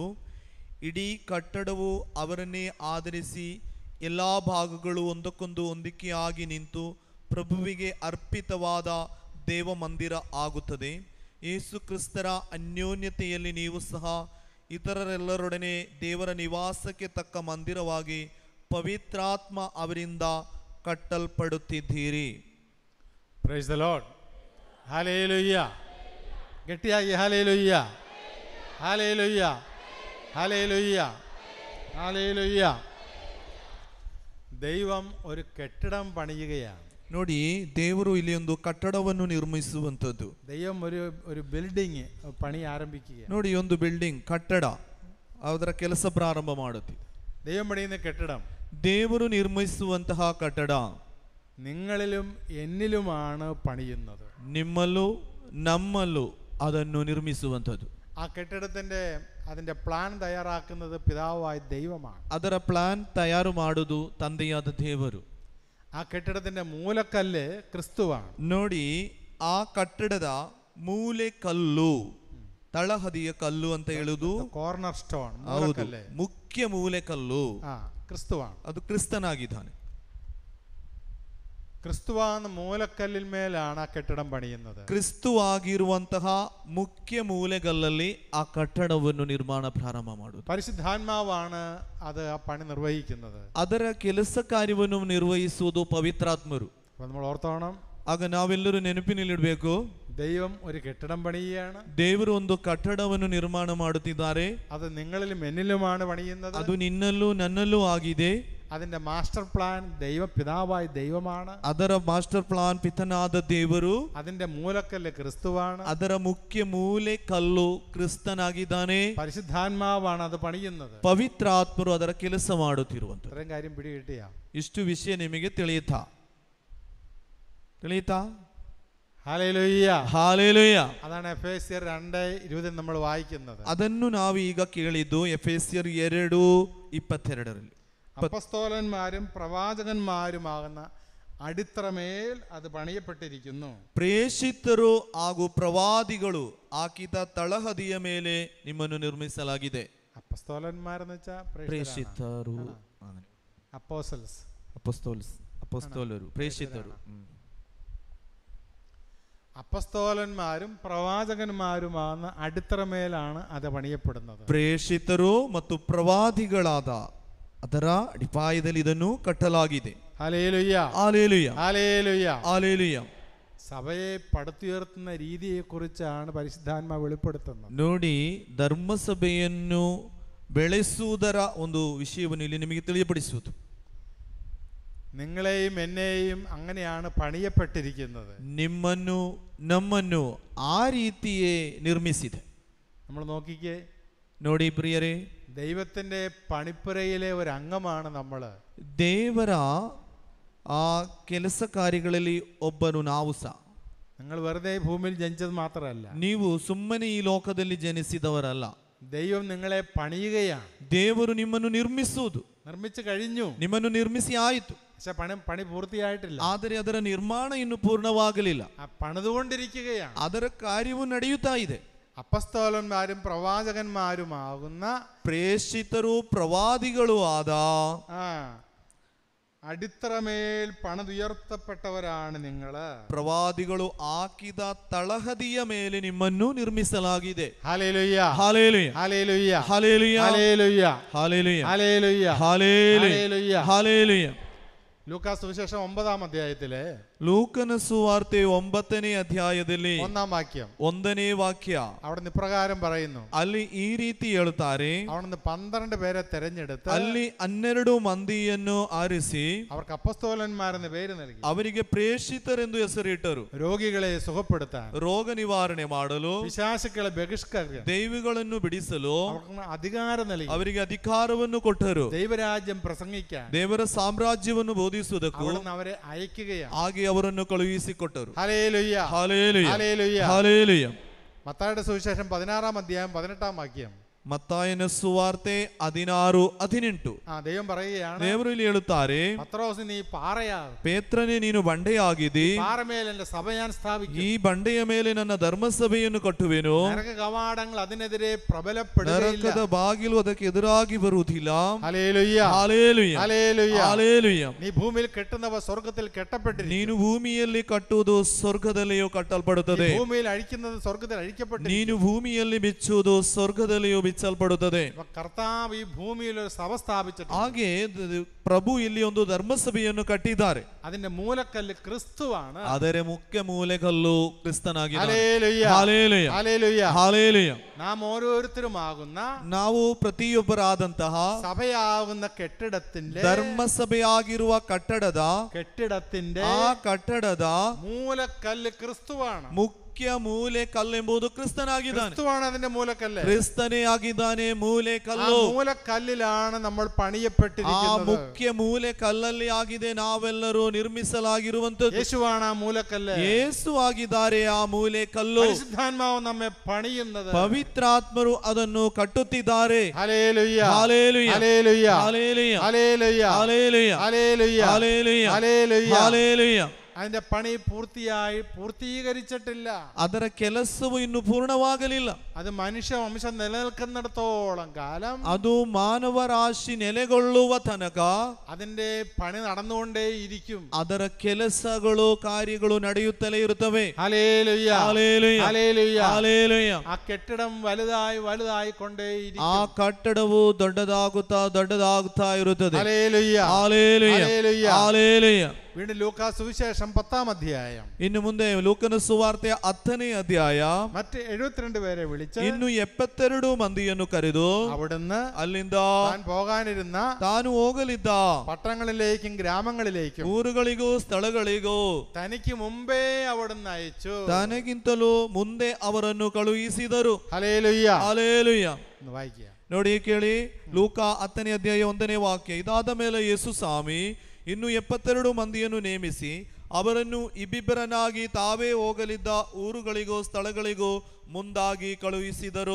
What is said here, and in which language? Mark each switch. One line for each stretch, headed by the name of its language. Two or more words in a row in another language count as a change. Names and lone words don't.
Kannada: ಇಡೀ ಕಟ್ಟಡವು ಅವರನ್ನೇ ಆಧರಿಸಿ ಎಲ್ಲ ಭಾಗಗಳು ಒಂದಕ್ಕೊಂದು ಹೊಂದಿಕೆಯಾಗಿ ನಿಂತು ಪ್ರಭುವಿಗೆ ಅರ್ಪಿತವಾದ ದೇವ ಮಂದಿರ ಆಗುತ್ತದೆ. ಯೇಸು ಕ್ರಿಸ್ತರ ಅನ್ಯೋನ್ಯತೆಯಲ್ಲಿ ನೀವು ಸಹ ಇತರರೆಲ್ಲರೊಡನೆ ದೇವರ ನಿವಾಸಕ್ಕೆ ತಕ್ಕ ಮಂದಿರವಾಗಿ ಪವಿತ್ರಾತ್ಮ ಅವರಿಂದ ಕಟ್ಟಲ್ಪಡುತ್ತಿದ್ದೀರಿ.
English: Praise the Lord. Hallelujah.
Malayalam: ഗട്ടിയായി ഹല്ലേലൂയ. ഹല്ലേലൂയ. ഹല്ലേലൂയ. ഹല്ലേലൂയ. ദൈവം ഒരു കെട്ടിടം പണിയുകയാണ്.
Kannada: ನೋಡಿ, ದೇವರು ಇಲ್ಲಿ ಒಂದು ಕಟ್ಟಡವನ್ನು ನಿರ್ಮಿಸುವಂಥದ್ದು.
Malayalam: ദൈവം ഒരു ബിൽഡിംഗ് പണി ആരംഭിക്കുകയാണ്.
Kannada: ನೋಡಿ, ಒಂದು ಬಿಲ್ಡಿಂಗ್ ಕಟ್ಟಡ ಅದರ ಕೆಲಸ ಪ್ರಾರಂಭ ಮಾಡುತ್ತಿದೆ.
Malayalam: ദൈവം പണിയുന്ന കെട്ടിടം,
Kannada: ದೇವರು ನಿರ್ಮಿಸುವಂತಹ ಕಟ್ಟಡ
Malayalam: നിങ്ങളിലും എന്നിലുമാണ് പണിയുന്നത്.
Kannada: ನಿಮ್ಮಲ್ಲೂ ನಮ್ಮಲ್ಲೂ ಅದನ್ನು ನಿರ್ಮಿಸುವಂಥದ್ದು.
Malayalam: ആ കെട്ടിടത്തിന്റെ അതിന്റെ പ്ലാൻ തയ്യാറാക്കുന്നത് പിതാവായ ദൈവമാണ്.
Kannada: ಅದರ ಪ್ಲಾನ್ ತಯಾರು ಮಾಡುವುದು ತಂದೆಯಾದ ದೇವರು.
Malayalam: ആ കെട്ടിടത്തിന്റെ മൂലക്കല്ല് ക്രിസ്തുവാണ്.
Kannada: ನೋಡಿ, ಆ ಕಟ್ಟಡದ ಮೂಲೆ ಕಲ್ಲು, ತಳಹದಿಯ ಕಲ್ಲು ಅಂತ ಹೇಳುವುದು
English: corner stone,
Kannada: ಹೌದು, ಮುಖ್ಯ ಮೂಲೆ ಕಲ್ಲು
Malayalam: ക്രിസ്തുവാണ്.
Kannada: ಅದು ಕ್ರಿಸ್ತನಾಗಿದ್ದಾನೆ.
Malayalam: ക്രിസ്തുവാണ് മൂലക്കല്ലിൽ മേലാണ് ആ കെട്ടിടം പണിയുന്നത്.
Kannada: ಕ್ರಿಸ್ತುವಾಗಿರುವಂತಹ ಮುಖ್ಯ ಮೂಲೆಗಲ್ಲಲ್ಲಿ ಆ ಕಟ್ಟಡವನ್ನು ನಿರ್ಮಾಣ ಪ್ರಾರಂಭ ಮಾಡುವುದು.
Malayalam: പരിശുദ്ധാത്മാവാണ് അത് ആ പണി നിർവഹിക്കുന്നത്.
Kannada: ಅದರ ಕೆಲಸ ಕಾರ್ಯವನ್ನು ನಿರ್ವಹಿಸುವುದು ಪವಿತ್ರಾತ್ಮರು.
Malayalam: നമ്മൾ ഓർത്തോണം,
Kannada: ಆಗ ನಾವೆಲ್ಲರೂ ನೆನಪಿನಲ್ಲಿಡಬೇಕು,
Malayalam: ദൈവം ഒരു കെട്ടിടം പണിയുകയാണ്.
Kannada: ದೇವರು ಒಂದು ಕಟ್ಟಡವನ್ನು ನಿರ್ಮಾಣ ಮಾಡುತ್ತಿದ್ದಾರೆ.
Malayalam: അത് നിങ്ങളിലും എന്നിലുമാണ് പണിയുന്നത്.
Kannada: ಅದು ನಿನ್ನಲ್ಲೂ ನನ್ನಲ್ಲೂ ಆಗಿದೆ.
Malayalam: അതിന്റെ
English: master plan
Malayalam: പിതാവായ ദൈവമാണ്.
Kannada: ಅದರ
English: master plan
Kannada: ಪಿತನಾದ ದೇವರು.
Malayalam: അതിന്റെ മൂലക്കല്ല് ക്രിസ്തുവാണ്.
Kannada: ಅದರ ಮುಖ್ಯ ಮೂಲೆ ಕಲ್ಲು ಕ್ರಿಸ್ತನಾಗಿದ್ದಾನೆ.
Malayalam: പരിശുദ്ധാത്മാവാണ് അത് പണിയുന്നത്.
Kannada: ಪವಿತ್ರಾತ್ಮರು ಅದರ ಕೆಲಸ ಮಾಡುತ್ತಿರುವಂತದ್ದು.
Malayalam: ഇത്രയും കാര്യം പിടികിട്ടിയ
Kannada: ಇಷ್ಟು ವಿಷಯ ನಿಮಗೆ ತಿಳಿಯುತ್ತಾ?
Malayalam: ഹല്ലേലൂയ,
Kannada: ಹಾಲೆಲೂಯ.
Malayalam: അതാണ് എഫേസ്യർ 2:20 നമ്മൾ വായിക്കുന്നത്.
Kannada: ಅದನ್ನು ನಾವು ಈಗ ಕೇಳಿದ್ದು ಎಫೆಸ್ಯರ್ 2:22.
Malayalam: അപ്പസ്തോലന്മാരും പ്രവാചകന്മാരുമാകുന്ന അടിത്തറമേൽ അത് പണിയപ്പെട്ടിരിക്കുന്നു.
Kannada: ಪ್ರೇಷಿತರು ಹಾಗೂ ಪ್ರವಾದಿಗಳು ಹಾಕಿದ ತಳಹದಿಯ ಮೇಲೆ ನಿಮ್ಮನ್ನು ನಿರ್ಮಿಸಲಾಗಿದೆ.
Malayalam: അപ്പസ്തോലന്മാരെന്ന് വെച്ചാൽ
Kannada: ಪ್ರೇಷಿತರು,
Malayalam: അപ്പോസ്റ്റൽസ്,
Kannada: ಅಪೊಸ್ತಲರು, ಪ್ರೇಷಿತರು.
Malayalam: അപ്പസ്തോലന്മാരും പ്രവാചകന്മാരുമാകുന്ന അടിത്തറമേലാണ് അത് പണിയപ്പെടുന്നത്.
Kannada: ಪ್ರೇಷಿತರು ಮತ್ತು ಪ್ರವಾದಿಗಳಾದ ಅದರ ಅಡಿಪಾಯದಲ್ಲಿ ಇದನ್ನು ಕಟ್ಟಲಾಗಿದೆ.
Malayalam: ഹല്ലേലൂയ,
Kannada: ಹಾಲೆಲೂಯ,
Malayalam: ഹല്ലേലൂയ,
Kannada: ಹಾಲೆಲೂಯ.
Malayalam: സഭയെ പടുത്തുയർത്തുന്ന രീതിയെക്കുറിച്ചാണ് പരിശുദ്ധാത്മാവ് വെളിപ്പെടുത്തുന്നത്.
Kannada: ನೋಡಿ, ಧರ್ಮಸಭೆಯನ್ನು ಬೆಳೆಸುವುದರ ಒಂದು ವಿಷಯವನ್ನು ಇಲ್ಲಿ ನಿಮಗೆ ತಿಳಿಯಪಡಿಸುವುದು.
Malayalam: നിങ്ങളെയും എന്നെയും അങ്ങനെയാണ് പണിയപ്പെട്ടിരിക്കുന്നത്.
Kannada: ನಿಮ್ಮನ್ನು ನಮ್ಮನ್ನು ಆ ರೀತಿಯೇ ನಿರ್ಮಿಸಿದೆ.
Malayalam: നമ്മൾ നോക്കിക്കേ,
Kannada: ನೋಡಿ ಪ್ರಿಯರೇ,
Malayalam: ദൈവത്തിന്റെ പണിപ്പുരയിലെ ഒരു അംഗമാണ് നമ്മൾ.
Kannada: ದೇವರ ಆ ಕೆಲಸ ಕಾರ್ಯಗಳಲ್ಲಿ ಒಬ್ಬನು ನಾವು ಸಹ.
Malayalam: നിങ്ങൾ വെറുതെ ഭൂമിയിൽ ജനിച്ചത് മാത്രമല്ല,
Kannada: ನೀವು ಸುಮ್ಮನೆ ಈ ಲೋಕದಲ್ಲಿ ಜನಿಸಿದವರಲ್ಲ.
Malayalam: ദൈവം നിങ്ങളെ പണിയുകയാണ്.
Kannada: ದೇವರು ನಿಮ್ಮನ್ನು ನಿರ್ಮಿಸುವುದು,
Malayalam: നിർമ്മിച്ചു കഴിഞ്ഞു,
Kannada: ನಿಮ್ಮನ್ನು ನಿರ್ಮಿಸಿ ಆಯಿತು.
Malayalam: പക്ഷെ പണി പൂർത്തിയായിട്ടില്ല.
Kannada: ಆದರೆ ಅದರ ನಿರ್ಮಾಣ ಇನ್ನು ಪೂರ್ಣವಾಗಲಿಲ್ಲ.
Malayalam: പണിതുകൊണ്ടിരിക്കുകയാണ്.
Kannada: ಅದರ ಕಾರ್ಯವು ನಡೆಯುತ್ತಾ ಇದೆ.
Malayalam: അപ്പസ്തോലന്മാരും പ്രവാചകന്മാരുമാകുന്ന
Kannada: ಪ್ರೇಷಿತರು ಪ್ರವಾದಿಗಳು ಆದ
Malayalam: അടിത്തറമേൽ പണിതുയർത്തപ്പെട്ടവരാണ് നിങ്ങൾ.
Kannada: ಪ್ರವಾದಿಗಳು ಹಾಕಿದ ತಳಹದಿಯ ಮೇಲೆ ನಿಮ್ಮನ್ನು ನಿರ್ಮಿಸಲಾಗಿದೆ.
Malayalam: ഹല്ലേലൂയ,
Kannada: ಹಾಲೆಲೂಯ,
Malayalam: ഹല്ലേലൂയ,
Kannada: ಹಾಲೆಲೂಯ,
Malayalam: ഹല്ലേലൂയ,
Kannada: ಹಾಲೆಲೂಯ,
Malayalam: ഹല്ലേലൂയ,
Kannada: ಹಾಲೆಲೂಯ, ಹಾಲೆಲೂಯ.
Malayalam: ലൂക്കാസ് സുവിശേഷം 9-ാം അധ്യായത്തിലെ
Kannada: ಲೂಕನ ಸುವಾರ್ತೆ 9ನೇ ಅಧ್ಯಾಯದಲ್ಲಿ
Malayalam: 1-ാം വാക്യം,
Kannada: 1ನೇ ವಾಕ್ಯ,
Malayalam: അവിടെ ഇപ്രകാരം പറയുന്നു.
Kannada: ಅಲ್ಲಿ ಈ ರೀತಿ ಹೇಳುತ್ತಾರೆ,
Malayalam: അവിടുന്ന് 12 പേരെ തെരഞ്ഞെടുത്ത്
Kannada: ಅಲ್ಲಿ 12 ಮಂದಿಯನ್ನು ಆರಿಸಿ
Malayalam: അവർക്ക് അപ്പസ്തോലന്മാരെന്ന് പേര് നൽകി.
Kannada: ಅವರಿಗೆ ಪ್ರೇಷಿತರೆಂದು ಹೆಸರಿಟ್ಟರು.
Malayalam: രോഗികളെ സുഖപ്പെടുത്താൻ,
Kannada: ರೋಗ ನಿವಾರಣೆ ಮಾಡಲು,
Malayalam: പിശാചുക്കളെ ബഹിഷ്കരിക്കാൻ,
Kannada: ದೈವಗಳನ್ನು ಬಿಡಿಸಲು
Malayalam: അവർക്ക് അധികാരം നൽകി.
Kannada: ಅವರಿಗೆ ಅಧಿಕಾರವನ್ನು ಕೊಟ್ಟರು.
Malayalam: ദൈവരാജ്യം പ്രസംഗിക്കാൻ
Kannada: ದೇವರ ಸಾಮ್ರಾಜ್ಯವನ್ನು ಬೋಧಿಸುವುದಕ್ಕೂ
Malayalam: അവിടുന്ന് അവരെ അയക്കുകയാണ്.
Kannada: ಹಾಗೆ ಅವರನ್ನು ಕಳುಹಿಸಿಕೊಟ್ಟರು.
Malayalam: ഹല്ലേലൂയ,
Kannada: ಹಾಲೆಲೂಯ,
Malayalam: ഹല്ലേലൂയ.
Kannada: ಹಾಲೆಲೂಯ.
Malayalam: മത്തായിയുടെ സുവിശേഷം 16-ാം അധ്യായം 18-ാം വാക്യം.
Kannada: ಮತ್ತಾಯನ ಸುವಾರ್ತೆ 16:18.
Malayalam: ദൈവം പറയുകയാണ്,
Kannada: ದೇವರು ಇಲ್ಲಿ ಹೇಳುತ್ತಾರೆ,
Malayalam: പത്രോസ് നീ പാറയാകും,
Kannada: ಪೇತ್ರನೇ ನೀನು ಬಂಡೆಯಾಗಿದ್ದಿ,
Malayalam: പാറമേൽ എന്റെ സഭ ഞാൻ സ്ഥാപിക്കും,
Kannada: ಈ ಬಂಡೆಯ ಮೇಲೆ ನನ್ನ ಧರ್ಮಸಭೆಯನ್ನು ಕಟ್ಟುವೆನು,
Malayalam: നരക കവാടങ്ങൾ അതിനെതിരെ
Kannada: ನರಕದ
Malayalam: പ്രബലപ്പെടുകയില്ല.
Kannada: ಬಾಗಿಲು ಅದಕ್ಕೆ ಎದುರಾಗಿ ಬರುವುದಿಲ್ಲ.
Malayalam: ഹല്ലേലൂയ,
Kannada: ಹಾಲೆಲೂಯ,
Malayalam: ഹല്ലേലൂയ.
Kannada: ಹಾಲೆಲೂಯ.
Malayalam: നീ ഭൂമിയിൽ കെട്ടുന്നവ സ്വർഗ്ഗത്തിൽ കെട്ടപ്പെട്ടിരിക്കും,
Kannada: ನೀನು ಭೂಮಿಯಲ್ಲಿ ಕಟ್ಟುವುದು ಸ್ವರ್ಗದಲ್ಲಿಯೂ ಕಟ್ಟಲ್ಪಡುತ್ತದೆ,
Malayalam: ഭൂമിയിൽ അഴിക്കുന്നത് സ്വർഗ്ഗത്തിൽ അഴിക്കപ്പെട്ടിരിക്കും.
Kannada: ನೀನು ಭೂಮಿಯಲ್ಲಿ ಬಿಚ್ಚುವುದು ಸ್ವರ್ಗದಲ್ಲಿಯೂ ಬಿಚ್ಚಲ್ಪಡುತ್ತದೆ.
Malayalam: കർത്താവ് ഈ ഭൂമിയിൽ ഒരു സഭ സ്ഥാപിച്ചിട്ടുണ്ട്.
Kannada: ಹಾಗೆ ಪ್ರಭು ಇಲ್ಲಿ ಒಂದು ಧರ್ಮಸಭೆಯನ್ನು ಕಟ್ಟಿದ್ದಾರೆ.
Malayalam: അതിന്റെ മൂലക്കല്ല് ക്രിസ്തുവാണ്.
Kannada: ಅದರ ಮುಖ್ಯ ಮೂಲೆಗಲ್ಲು ಕ್ರಿಸ್ತನಾಗಿದ್ದಾನೆ.
Malayalam: ഹല്ലേലൂയ,
Kannada: ಹಾಲೆಲೂಯ,
Malayalam: ഹല്ലേലൂയ.
Kannada: ಹಾಲೆಲೂಯ.
Malayalam: നാം ഓരോരുത്തരുമാകുന്ന
Kannada: ನಾವು ಪ್ರತಿಯೊಬ್ಬರಾದಂತಹ
Malayalam: സഭയാകുന്ന കെട്ടിടത്തിന്റെ
Kannada: ಧರ್ಮಸಭೆಯಾಗಿರುವ ಕಟ್ಟಡದ
Malayalam: ആ
Kannada: ಕಟ್ಟಡದ
Malayalam: മൂലക്കല്ല് ക്രിസ്തുവാണ്.
Kannada: ಮುಖ್ಯ ಮೂಲೆ ಕಲ್ಲೆಂಬುದು ಕ್ರಿಸ್ತನಾಗಿದ್ದಾನೆ.
Malayalam: ക്രിസ്തുവാണ് അതിന്റെ മൂലക്കല്ല്.
Kannada: ಕ್ರಿಸ್ತನೇ ಆಗಿದ್ದಾನೆ ಮೂಲೆ
Malayalam: ആ
Kannada: ಕಲ್ಲು.
Malayalam: മൂലക്കല്ലിലാണ് നമ്മൾ
Kannada: ಆ
Malayalam: പണിയപ്പെട്ടിരിക്കുന്നത്.
Kannada: ಮುಖ್ಯ ಮೂಲೆ ಕಲ್ಲಲ್ಲಿ ಆಗಿದೆ ನಾವೆಲ್ಲರೂ ನಿರ್ಮಿಸಲಾಗಿರುವಂತದ್ದು.
Malayalam: യേശുവാണ് ആ മൂലക്കല്ല്.
Kannada: ಯೇಸು ಆಗಿದ್ದಾರೆ ಆ ಮೂಲೆ ಕಲ್ಲು.
Malayalam: പരിശുദ്ധാത്മാവ് നമ്മെ പണിയുന്നത്.
Kannada: ಪವಿತ್ರಾತ್ಮರು ಅದನ್ನು ಕಟ್ಟುತ್ತಿದ್ದಾರೆ.
Malayalam: ഹല്ലേലൂയ,
Kannada: ಹಾಲೆಲೂಯ,
Malayalam: ഹല്ലേലൂയ,
Kannada: ಹಾಲೆಲೂಯ,
Malayalam: ഹല്ലേലൂയ,
Kannada: ಹಾಲೆಲೂಯ,
Malayalam: ഹല്ലേലൂയ,
Kannada: ಹಾಲೆಲೂಯ,
Malayalam: ഹല്ലേലൂയ.
Kannada: ಹಾಲೆಲೂಯ.
Malayalam: അതിന്റെ പണി പൂർത്തീകരിച്ചിട്ടില്ല.
Kannada: ಅದರ ಕೆಲಸವು ಇನ್ನು ಪೂರ್ಣವಾಗಲಿಲ್ಲ.
Malayalam: അത് മനുഷ്യവംശം നിലനിൽക്കുന്നിടത്തോളം കാലം,
Kannada: ಅದು ಮಾನವ ರಾಶಿ ನೆಲೆಗೊಳ್ಳುವ ತನಕ
Malayalam: അതിന്റെ പണി നടന്നുകൊണ്ടേയിരിക്കും.
Kannada: ಅದರ ಕೆಲಸಗಳು ಕಾರ್ಯಗಳು ನಡೆಯುತ್ತಲೇ ಇರುತ್ತವೆ.
Malayalam: ഹല്ലേലൂയ,
Kannada: ಹಾಲೆಲೂಯ,
Malayalam: ഹല്ലേലൂയ.
Kannada: ಹಾಲೆಲೂಯ.
Malayalam: ആ കെട്ടിടം വലുതായി കൊണ്ടേയിരിക്കും.
Kannada: ಆ ಕಟ್ಟಡವು ದೊಡ್ಡದಾಗುತ್ತಾ ಇರುತ್ತದೆ.
Malayalam: ഹല്ലേലൂയ,
Kannada: ಹಾಲೆಲೂಯ,
Malayalam: ഹല്ലേലൂയ.
Kannada: ಹಾಲೆಲೂಯ.
Malayalam: വീണ്ടും ലൂക്കാ സുവിശേഷം 10-ാം അധ്യായം.
Kannada: ಇನ್ನು ಮುಂದೆ ಲೂಕನ ಸುವಾರ್ತೆಯ 10ನೇ ಅಧ್ಯಾಯ.
Malayalam: മറ്റ് 72 പേരെ വിളിച്ച്
Kannada: ಇನ್ನು 72 ಮಂದಿಯನ್ನು ಕರೆದು
Malayalam: അവിടുന്ന്
Kannada: ಅಲ್ಲಿಂದ
Malayalam: താൻ പോകാനിരുന്ന
Kannada: ತಾನು ಹೋಗಲಿದ್ದ
Malayalam: പട്ടണങ്ങളിലേക്കും ഗ്രാമങ്ങളിലേക്കും
Kannada: ಊರುಗಳಿಗೂ ಸ್ಥಳಗಳಿಗೂ
Malayalam: തനിക്ക് മുമ്പേ അവിടുന്ന് അയച്ചു.
Kannada: ತನಗಿಂತಲೂ ಮುಂದೆ ಅವರನ್ನು ಕಳುಹಿಸಿದರು.
Malayalam: ഹല്ലേലൂയ.
Kannada: ಹಲ್ಲೆಲೂಯ.
Malayalam: എന്ന് വായിക്കുക.
Kannada: ನೋಡಿ ಕೇಳಿ, ಲೂಕ 10ನೇ ಅಧ್ಯಾಯ 1ನೇ ವಾಕ್ಯ. ಇದಾದ ಮೇಲೆ ಯೇಸು ಸ್ವಾಮಿ ಇನ್ನು 72 ಮಂದಿಯನ್ನು ನೇಮಿಸಿ ಅವರನ್ನು ಇಬ್ಬಿಬ್ಬರನ್ನಾಗಿ ತಾವೇ ಹೋಗಲಿದ್ದ ಊರುಗಳಿಗೂ ಸ್ಥಳಗಳಿಗೂ ಮುಂದಾಗಿ ಕಳುಹಿಸಿದರು.